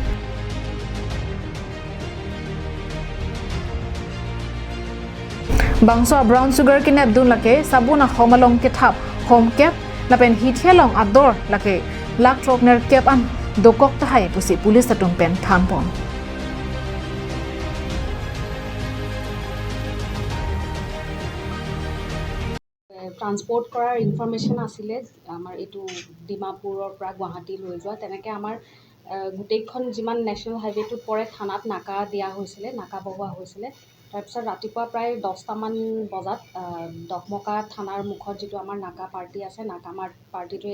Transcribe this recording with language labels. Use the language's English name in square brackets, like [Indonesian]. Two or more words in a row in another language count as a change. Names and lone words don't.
[Karbi] bangso brown sugar kenep dun lake sabuna homalong ke thap home cap lapen hithelong ador lake lak trokner cap an dokok ta hai pusi police atung pen than pon [Assamese] ট্ৰান্সপোৰ্ট কৰাৰ ইনফৰমেশ্যন আছিলে আমাৰ এইটো ডিমাপুৰৰ পৰা গুৱাহাটী লৈ যোৱা তেনেকৈ আমাৰ গোটেইখন যিমান [English] national highwayটোত [Assamese] পৰে থানাত নাকা দিয়া হৈছিলে নাকা বহোৱা হৈছিলে তাৰপিছত ৰাতিপুৱা প্ৰায় 10টামান বজাত দহমকা থানাৰ মুখত যিটো আমাৰ নাকা পাৰ্টি আছে নাকা পাৰ্টিটোৱে